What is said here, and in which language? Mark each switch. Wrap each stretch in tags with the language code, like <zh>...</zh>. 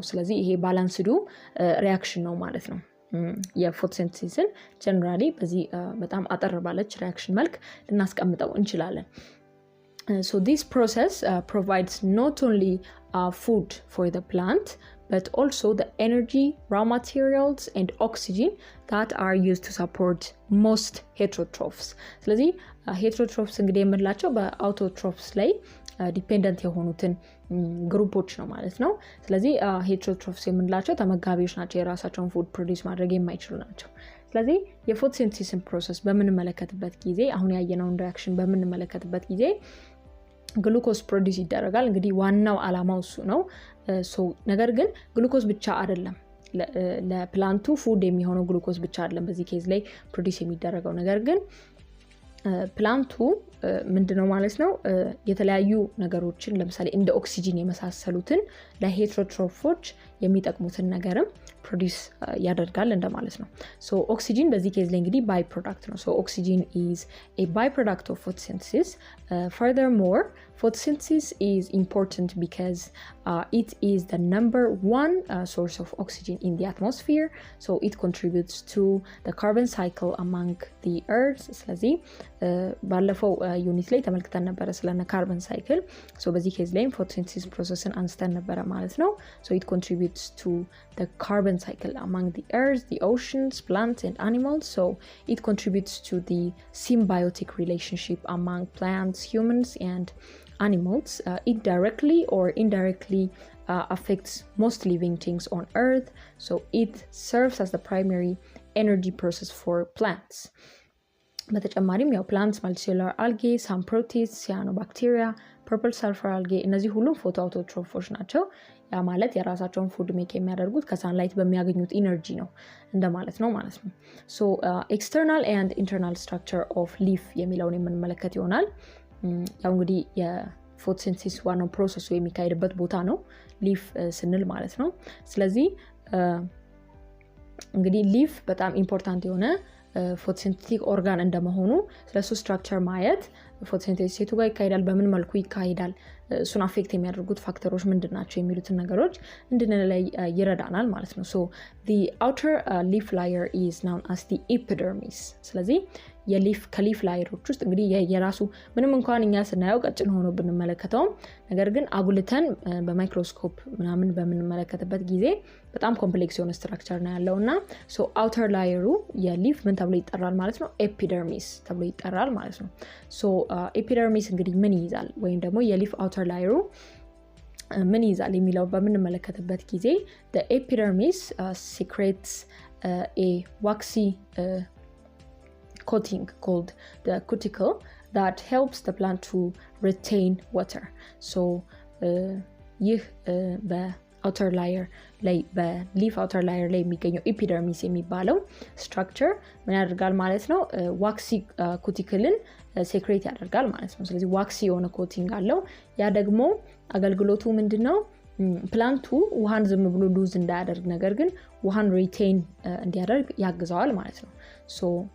<am>ስለዚህ ይሄ ባላንስዱ ሪአክሽን ነው ማለት ነው። የፎቶሲንቴሲስን ጀነራሊ በዚህ በጣም አጠር ባለች ሪአክሽን መልክ ልናስቀምጠው እንችላለን።</am> <en>so this process provides not only food for the plant but also the energy, raw materials and oxygen that are used to support most heterotrophs.</en> <am>ስለዚህ heterotrophs እንግዲህ የምንላቸው በአውቶትሮፍስ ላይ ዲፔንደንት የሆኑትን ግሩፖች ነው ማለት ነው። ስለዚህ heterotrophs የምንላቸው ተመጋቢዎች ናቸው፣ የራሳቸውን ፉድ ፕሮዲዩስ ማድረግ የማይችሉ ናቸው። ስለዚህ የፎቶሲንቴሲስን ፕሮሰስ በምንመለከትበት ጊዜ አሁን ያየነውን ሪአክሽን በምንመለከትበት ጊዜ ግሉኮስ ፕሮዲዩስ ይደረጋል። እንግዲህ ዋናው አላማው እሱ ነው። ነገር ግን ግሉኮስ ብቻ አይደለም ለፕላንቱ ፉድ የሚሆነው ግሉኮስ ብቻ አይደለም በዚህ ኬዝ ላይ ፕሮዲዩስ የሚደረገው። ነገር ግን ፕላንቱ ምንድነው ማለት ነው የተለያዩ ነገሮችን ለምሳሌ እንደ ኦክሲጅን የመሳሰሉትን ለሄትሮትሮፎች የሚጠቅሙትን ነገርም ፕሮዲዩስ ያደርጋል እንደማለት ነው።</am> <en>so oxygen በዚህ ኬዝ ላይ እንግዲህ ባይ ፕሮዳክት ነው። so oxygen is a byproduct of photosynthesis. Furthermore, photosynthesis is important because it is the number one source of oxygen in the atmosphere, so it contributes to the carbon cycle among the earth.</en> <am>ስለዚህ ባለፈው ዩኒት ላይ ተመልክተን ነበር ስለነ ካርበን ሳይክል። so በዚህ ኬዝ ላይ ፎቶሲንቴሲስ ፕሮሰስን አንስተን ነበር ማለት ነው።</am> <en>so it contributes to the carbon cycle among the earth, the oceans, plants and animals. so it contributes to the symbiotic relationship among plants, humans and animals. It directly or indirectly affects most living things on earth, so it serves as the primary energy process for plants.</en> <am>በተጨማሪም ያው</am> <en>plants, multicellular algae, some protists, cyanobacteria, purple sulfur algae</en> <am>እነዚህ ሁሉም ፎቶ አውቶትሮፎች ናቸው። ያ ማለት የራሳቸውን ፉድ ሜክ የሚያደርጉት ከሳንላይት በሚያገኙት ኢነርጂ ነው እንደማለት ነው ማለት ነው።</am> <en>so external and internal structure of leaf</en> <am>የሚለውን የምንመለከት ይሆናል። ያው እንግዲህ የፎቶሲንቴሲስ ዋናው ፕሮሰሱ የሚካሄድበት ቦታ ነው ሊፍ ስንል ማለት ነው። ስለዚህ እንግዲህ ሊፍ በጣም ኢምፖርታንት የሆነ ፎቶሲንቴቲክ ኦርጋን እንደመሆኑ ስለሱ ስትራክቸር ማየት ፎቶሲንቴሲስ የቱ ጋር ይካሄዳል፣ በምን መልኩ ይካሄዳል፣ እሱን አፌክት የሚያደርጉት ፋክተሮች ምንድናቸው የሚሉትን ነገሮች እንድንለይ ይረዳናል ማለት ነው።</am> <en>so the outer leaf layer is known as the epidermis.</en> <am>ስለዚህ ከሊፍ ላየሮች ውስጥ እንግዲህ የራሱ ምንም እንኳን እኛ ስናየው ቀጭን ሆኖ ብንመለከተው ነገር ግን አጉልተን በማይክሮስኮፕ ምናምን በምንመለከትበት ጊዜ በጣም ኮምፕሌክስ የሆነ ስትራክቸር ነው ያለውና so outer layer የሊፍ ምን ተብሎ ይጠራል ማለት ነው? ኤፒደርሚስ ተብሎ ይጠራል ማለት ነው። so ኤፒደርሚስ እንግዲህ ምን ይይዛል ወይም ደግሞ የሊፍ outer layer ምን ይይዛል የሚለው በምንመለከትበት ጊዜ</am> <en>the epidermis secretes a waxy coating called the cuticle that helps the plant to retain water.</en> <am>so ይህ outer layer ላይ በሊፍ outer layer ላይ የሚገኘው epidermis የሚባለው structure ምን ያደርጋል ማለት ነው ዋክሲ ኩቲክልን ሴክሬት ያደርጋል ማለት ነው ስለዚህ ዋክሲ የሆነ ኮቲንግ አለው ያ ደግሞ አገልግሎቱ ምንድነው ፕላንቱ ውሃን ዝም ብሎ ሉዝ እንዳያደርግ ነገር ግን ውሃን ሪቴን እንዲያደርግ ያግዛዋል ማለት ነው so</am>